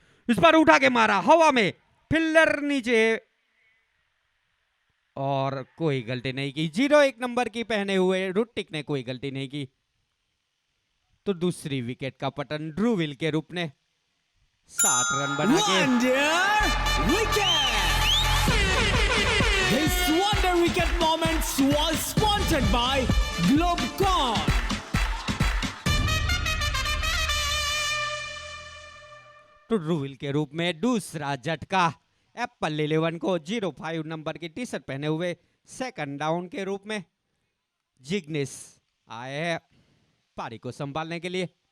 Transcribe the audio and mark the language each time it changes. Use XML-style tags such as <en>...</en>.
<hi>इस बार उठा के मारा हवा में, फील्डर नीचे और कोई गलती नहीं की। 0-1 नंबर की पहने हुए ऋतिक ने कोई गलती नहीं की। तो दूसरी विकेट का पतन ध्रुविल के रूप ने 7 रन बना के।</hi> <en>Wonder wicket. This wonder wicket moment was sponsored by Globecon.</en> <hi>तो ध्रुविल के रूप में दूसरा झटका एप्पल 11 को 05 नंबर की टी शर्ट पहने हुए सेकंड डाउन के रूप में जिग्नेश आए हैं पारी को संभालने के लिए।</hi>